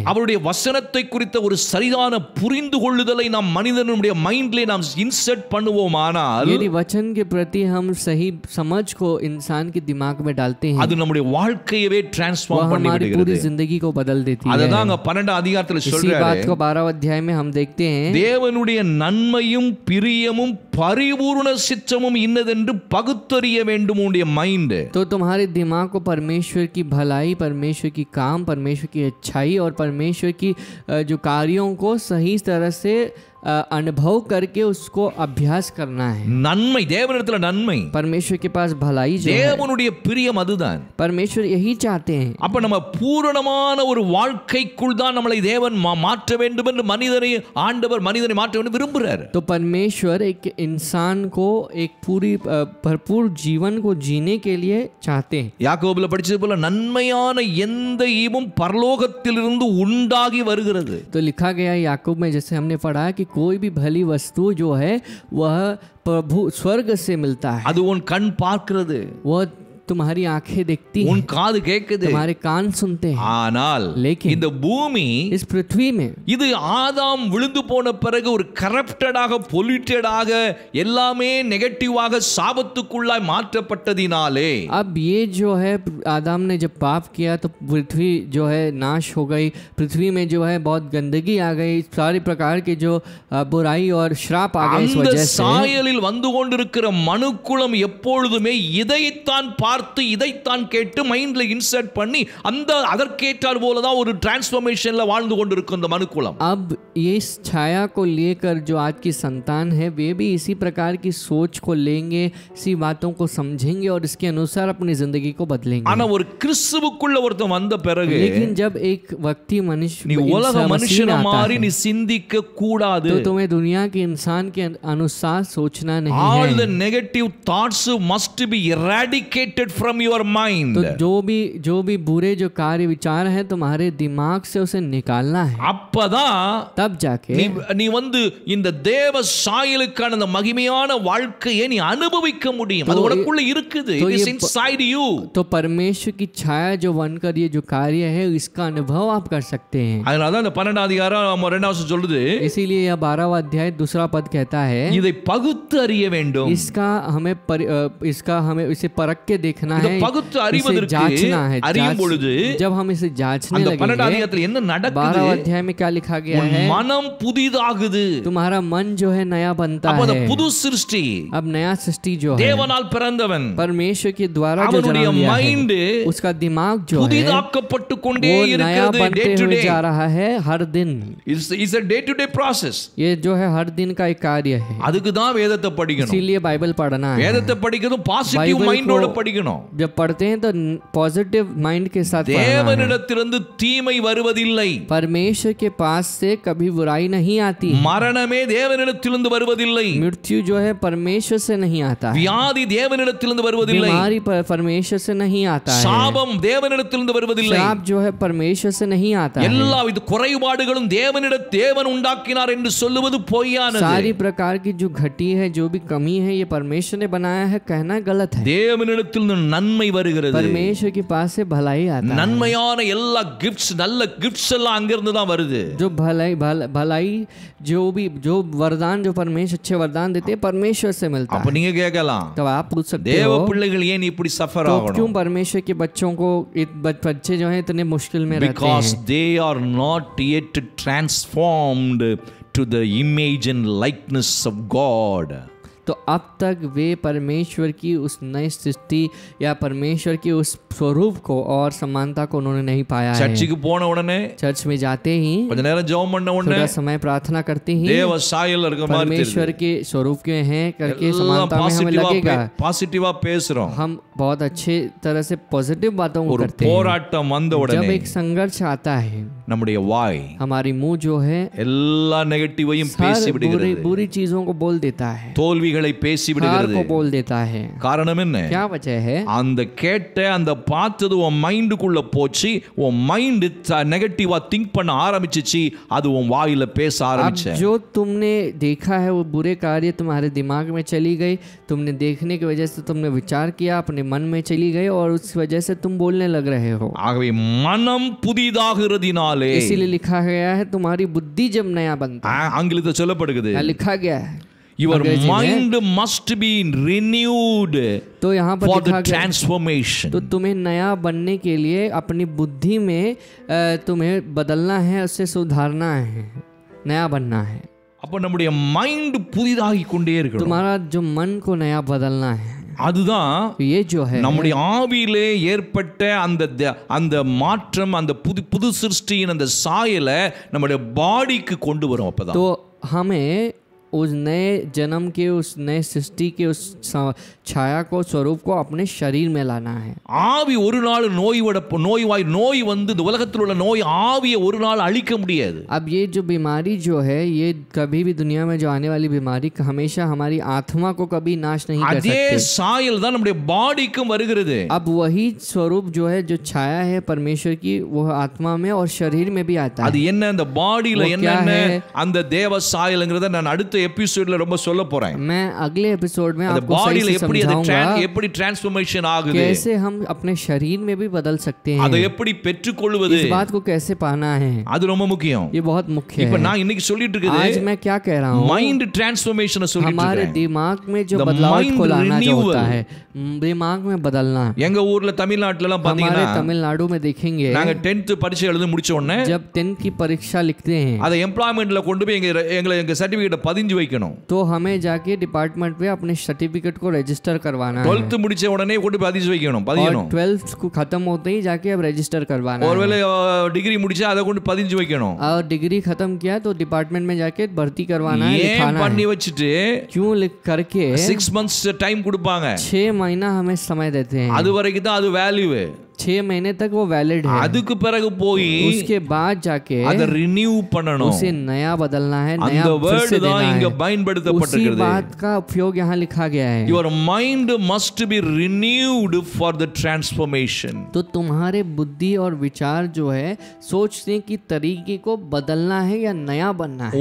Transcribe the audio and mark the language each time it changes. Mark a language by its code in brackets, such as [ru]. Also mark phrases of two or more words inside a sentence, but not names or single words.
[ta] அவருடைய வசனத்தை குறித்த ஒரு சரியான புரிந்து கொள்ளுதலை நாம் மனிதனுடைய மைண்ட்ல நாம் இன்சர்ட் பண்ணுவோமானால் [hi] यदि वचन के प्रति हम सही समझ को इंसान के दिमाग में डालते हैं [ta] அது நம்முடைய வாழ்க்கையவே [hi] वह [ta] டிரான்ஸ்ஃபார்ம் பண்ணி [hi] हमारी [ta] விடுகிறது. [hi] पूरी जिंदगी को बदल देती है। [ta] அததான் அங்க 12 அதிகாரத்துல [hi] इसी [ta] சொல்றாரு. [hi] बात को 12 अध्याय में हम देखते हैं [ta] தேவனுடைய நன்மையும் பிரியமும் பரிபூர்ண சித்தமும் இன்னதென்று பகுத்தறிய வேண்டும் உன்னுடைய மைண்ட். [hi] तो तुम्हारे दिमाग को परमेश्वर की भलाई, परमेश्वर की काम, परमेश्वर की अच्छाई और परमेश्वर की जो कार्यों को सही तरह से अनुभव करके उसको अभ्यास करना है। [ta] நன்மை தேவனிடத்துல நன்மை, [hi] परमेश्वर के पास भलाई जो है, [ta] தேவனுடைய பிரியம் அதுதான். [hi] परमेश्वर यही चाहते हैं। [ta] அப்ப நம்ம பூரணமான ஒரு வாழ்க்கைக்குள் தான் நம்மளை தேவன் மாற்ற வேண்டும் என்று ஆண்டவர் மனிதனை மாற்ற வேண்டும் விரும்புகிறார். [hi] तो परमेश्वर एक इंसान को एक पूरी भरपूर जीवन को जीने के लिए चाहते हैं। [ta] யாக்கோபுல படிச்சது போல நன்மையான எந்த ஈவும் பரலோகத்திலிருந்து உண்டாகி வருகிறது. [hi] तो लिखा गया याकूब में जैसे हमने पढ़ा कि कोई भी भली वस्तु जो है वह प्रभु स्वर्ग से मिलता है। [ta] அது உன் கண் பார்க்கிறது, [hi] वह तुम्हारी आंखें देखती [ta] உன் [hi] हैं, [ta] காது கேட்குது. [hi] तुम्हारे कान सुनते हैं। [ta] ஆனால் [hi] लेकिन [ta] இந்த பூமி [hi] इस पृथ्वी में [ta] இது ஆதாம் விழுந்து போன பிறகு ஒரு கரப்டடாக பொல்யூட்டடாக எல்லாமே நெகட்டிவாக சாபத்துக்குள்ளாய் மாற்றப்பட்டதினாலே [hi] अब ये जो है आदम ने जब पाप किया तो पृथ्वी जो है नाश हो गई। पृथ्वी में जो है बहुत गंदगी आ गई, सारी प्रकार के जो बुराई और श्राप आ गए इस [ta] அந்த [hi] वजह से। [ta] சாயலில் வந்து கொண்டிருக்கிற மனுக்குலம் எப்பொழுதுமே இதைத்தான் பார்த்து இதைத்தான் கேட்டு மைண்ட்ல இன்சர்ட் பண்ணி அந்த அதற்கேற்றார் போல தான் ஒரு டிரான்ஸ்ஃபர்மேஷன்ல வாழ்ந்து கொண்டிருக்கும் இந்த மனுக்குலம். [hi] अब ये इस छाया को लेकर जो आज की संतान है वे भी इसी प्रकार की सोच को लेंगे, इसी बातों को समझेंगे और इसके अनुसार अपनी जिंदगी को बदलेंगे। [ta] ஆனா ஒரு கிறிஸ்துவுக்குள்ள ஒருத்தன் வந்த பிறகு [hi] लेकिन जब एक व्यक्ति [ta] நீ உலக மனுஷன மாதிரி நீ சிந்திக்க கூடாது. [hi] तो तुम्हें दुनिया के इंसान के अनुसार सोचना नहीं [en] All [hi] है। [en] the negative thoughts must be eradicated from your mind. [hi] तो जो भी बुरे जो कार्य विचार है तुम्हारे दिमाग से उसे निकालना है। [ta] அப்பதான் [hi] तब जाके [ta] நீ வந்து இந்த தேவ சாயலுக்கான அந்த மகிமையான வாழ்க்கையை நீ அனுபவிக்க முடியும். அது உனக்குள்ள இருக்குது. [en] It is inside you. [hi] तो परमेश्वर की छाया जो बनकर ये जो कार्य है इसका अनुभव आप कर सकते हैं। [ta] அதனால தான் இந்த 12 அதிகாரம் 2 வசனம் சொல்லுது, [hi] इसीलिए यह 12वां अध्याय दूसरा पद कहता है [ta] இதை பகுத்து அறிய வேண்டும். [hi] इसका हमें इसे परख के देखना [ta] இதை [hi] है, [ta] பகுத்து [hi] इसे [ta] அறிவதற்கு [hi] जांचना है। [ta] அறியும் பொழுது [hi] जब हम इसे जांचने [ta] அந்த 12 [hi] लगेंगे, [ta] அதிகாரத்துல என்ன [hi] 12वां [ta] நடக்குது? [hi] अध्याय में क्या लिखा गया [ta] உன் [hi] है, [ta] மனம் புதிதாகுது. [hi] तुम्हारा मन जो है नया बनता [ta] அப்ப அந்த [hi] है। [ta] புது சிருஷ்டி [hi] अब नया सृष्टि जो है [ta] தேவனால் பிறந்தவன், [hi] परमेश्वर के द्वारा जो [ta] அவனுடைய [hi] जन्म लिया [ta] மைண்ட் [hi] है, उसका दिमाग जो है [ta] புதிதாக்கப்பட்டு கொண்டே [hi] वो नया [ta] இருக்கிறது. [hi] बनते [en] day to [hi] हुए [en] டே [hi] जा रहा है हर दिन। [en] இஸ் a day to day process. [hi] ये जो है हर दिन का एक कार्य है। [ta] அதுக்கு தான் வேதத்தை படிக்கணும். [hi] इसीलिए बाइबल पढ़ना है। [ta] வேதத்தை படிக்கிறது பாசிட்டிவ் [hi] बाइबल [ta] மைண்டோட [hi] को [ta] படிக்கணும். [hi] जब पढ़ते हैं तो [en] positive mind [hi] के साथ पढ़ना है। [ta] தேவனிடத்திலிருந்து தீமை வருவதில்லை. [hi] परमेश्वर के पास से कभी बुराई नहीं आती। [ta] மரணமே தேவனிடத்திலிருந்து வருவதில்லை. [hi] मृत्यु जो है परमेश्वर से नहीं आता है। [ta] வியாதி தேவனிடத்திலிருந்து வருவதில்லை. [hi] बीमारी परमेश्वर से नहीं आता है। [ta] சாபம் தேவனிடத்திலிருந்து வருவதில்லை. [hi] श्राप जो है परमेश्वर से नहीं आता है। [ta] எல்லா வித குறைபாடுகளும் தேவன் உண்டாக்கினார் என்று சொல்லுவது பொய்யானது. [hi] सारी प्रकार की जो घटी है, जो भी कमी है, ये परमेश्वर ने बनाया है कहना गलत है। [ta] தேவனிடத்தில் தேவனிடத்திலிருந்து நன்மை வருகிறது. [hi] परमेश्वर के पास से भलाई आता है। [ta] நன்மையான எல்லா கிஃப்ட்ஸ், நல்ல கிஃப்ட்ஸ் எல்லாம் அங்கிருந்து தான் வருது. [hi] जो भलाई जो वरदान, जो परमेश्वर अच्छे वरदान देते हैं, परमेश्वर से मिलता [ta] அப்ப [hi] है। [ta] நீங்க கேட்கலாம், [hi] तो आप पूछ सकते [ta] தேவ [hi] हो [ta] பிள்ளைகள் ஏன் இப்படி சஃபர் [hi] तो [ta] ஆகணும்? [hi] क्यों परमेश्वर के बच्चों को बच्चे जो हैं इतने मुश्किल में रहते [en] Because [hi] हैं? [en] they are not yet transformed to the image and likeness of God. [hi] तो अब तक वे परमेश्वर की उस नई सृष्टि या परमेश्वर की उस स्वरूप को और समानता को उन्होंने नहीं पाया है। [ta] சர்ச்சுக்கு போன உடனே, [hi] चर्च में जाते ही, [ta] கொஞ்ச நேரம் ஜெபம் பண்ண உடனே [hi] थोड़ा समय प्रार्थना करते ही [ta] தேவ சாயல் இருக்க மாதிரி [hi] परमेश्वर के स्वरूप के हैं करके [ta] எல்லாம் [hi] समानता में हमें लगेगा। [ta] பாசிட்டிவா பேசுறோம். [hi] हम बहुत अच्छे तरह से पॉजिटिव बातों को [ta] ஒரு [hi] करते हैं। [ta] போராட்டம் வந்த [hi] जब [ta] உடனே [hi] एक संघर्ष आता है, [ta] நம்முடைய வாய் [hi] हमारी मुंह जो है [ta] எல்லா நெகட்டிவையும் பேசி [hi] हर [ta] விடுகிறது. [hi] बुरी चीजों को बोल देता है, [ta] தோல்விகளை பேசி [hi] हार [ta] விடுகிறது. [hi] को बोल देता है। [ta] காரணம் என்ன? [hi] क्या वजह है? [ta] அந்த கேட்ட அந்த பார்த்தது உன் மைண்டுக்குள்ள போச்சு, உன் மைண்ட் நெகட்டிவா திங்க் பண்ண ஆரம்பிச்சிச்சு, அது உன் வாயில பேச [hi] अब [ta] ஆரம்பிச்ச. [hi] जो तुमने देखा है वो बुरे कार्य तुम्हारे दिमाग में चली गई, तुमने देखने की वजह से तुमने विचार किया, अपने मन में चली गई और उस वजह से तुम बोलने लग रहे हो। [ta] ஆகவே மனம் புதிதாகிறதினாலே, [hi] इसीलिए लिखा गया है तुम्हारी बुद्धि जब नया बनता [ta] ஆங்கிலத்தில் சொல்லப்படுகிறது, [hi] है, लिखा गया है [en] your [hi] अंग्रेजी में। [en] mind must be renewed [hi] तो यहाँ पर [en] for the [hi] लिखा गया, [en] transformation. [hi] तो तुम्हें नया बनने के लिए अपनी बुद्धि में तुम्हें बदलना है, उससे सुधारना है, नया बनना है। [ta] அப்ப நம்முடைய மைண்ட் புதிதாகி கொண்டே இருக்கணும். [hi] तुम्हारा जो मन को नया बदलना है, [ta] அதுதான் [hi] ये जो है [ta] நம்முடைய ஆவியிலே ஏற்பட்ட அந்த மாற்றம், அந்த புது சிருஷ்டியின் அந்த சாயலை நம்முடைய பாடிக்கு கொண்டு வரும். அப்பதான் [hi] तो हमें उस नए जन्म के, उस नए सृष्टि के उस छाया को, स्वरूप को अपने शरीर में लाना है। [ta] ஆவி ஒரு நாள் நோய் வந்து இந்த உலகத்தில் உள்ள நோய் ஆவியை ஒரு நாள் அழிக்க முடியாது. [hi] अब ये जो बीमारी जो है, ये कभी भी दुनिया में जो आने वाली बीमारी हमेशा हमारी आत्मा को कभी नाश नहीं कर [ta] அதே [hi] सकती। [ta] சாயல் தான் நம்முடைய பாடிக்கும் வருகிறது. [hi] अब वही स्वरूप जो है, जो छाया है परमेश्वर की, वो आत्मा में और शरीर में भी आता [ta] அது [hi] है। [ta] என்ன, அந்த பாடியில [hi] वो क्या [ta] என்னென்ன [hi] है? [ta] அந்த தேவ சாயல்ங்கிறத நான் அடுத்த எபிசோட்ல ரொம்ப சொல்ல போறேன். [hi] मैं अगले एपिसोड में [ta] அந்த [hi] आपको सही [ta] பாடியில [hi] से [ta] எப்படி அது [hi] समझाऊंगा [ta] எப்படி டிரான்ஸ்ஃபர்மேஷன் ஆகுது, [hi] कैसे हम अपने शरीर में भी बदल सकते हैं, [ta] அதை எப்படி பெற்றுக்கொள்வது, [hi] इस बात को कैसे पाना है, [ta] அது ரொம்ப முக்கியம். [hi] ये बहुत मुख्य [ta] இப்ப [hi] है। [ta] நான் இன்னைக்கு சொல்லிட்டு இருக்குது [hi] आज मैं क्या कह रहा हूँ, [en] mind transformation [ta] சொல்லிட்டு [hi] हमारे [ta] இருக்கேன். [hi] दिमाग में जो [en] The [hi] बदलाव [en] mind [hi] को लाना जो [en] renewal. [hi] होता है, दिमाग में बदलना। [ta] எங்க ஊர்ல தமிழ்நாட்டுல எல்லாம் [hi] हमारे [ta] பாத்தீங்கன்னா [hi] तमिलनाडु में देखेंगे, [ta] நாங்க 10th பரீட்சை எழுதி முடிச்ச உடனே [hi] जब 10th की परीक्षा लिखते हैं [ta] அதை எம்ப்ளாய்மெண்ட்ல கொண்டு போய் எங்க சர்டிபிகேட்டை பதிஞ்சு வைக்கணும். [hi] तो हमें जाके डिपार्टमेंट में अपने सर्टिफिकेट को रजिस्टर करवाना है। [ta] 12th முடிச்ச உடனே கொண்டு போய் பதிஞ்சு வைக்கணும், [hi] और [ta] பதியணும். [hi] 12th को खत्म होते ही जाके अब रजिस्टर करवाना है। [ta] ஒருவேளை டிகிரி முடிச்சா அதை கொண்டு பதிஞ்சு வைக்கணும். [hi] और डिग्री खत्म किया तो डिपार्टमेंट में जाके भर्ती करवाना है, [ta] ஏன் [hi] लिखाना [ta] பண்ணி [hi] है। [ta] வச்சுட்டு [hi] क्यों लिख करके [en] 6 months time [ta] கொடுப்பாங்க. [hi] 6 महीना हमें समय देते हैं। [ta] அது வரைக்கும் தான் அது வேல்யூ. [hi] 6 महीने तक वो वैलिड है। [ta] அதுக்கு பிறகு போய் [hi] उसके बाद जाके [ta] அதை ரினியூ பண்ணணும். [hi] उसे नया बदलना है, नया [ta] அந்த [hi] फिर [ta] வேர்ட் [hi] से [ta] தான் [hi] देना [ta] இங்க [hi] है। उसी [ta] பயன்படுத்தப்பட்டிருக்கிறது. [hi] बात का उपयोग यहाँ लिखा गया है। [en] Your mind must be renewed for the transformation. [hi] तो तुम्हारे बुद्धि और विचार जो है, सोचने की तरीके को बदलना है या नया बनना है।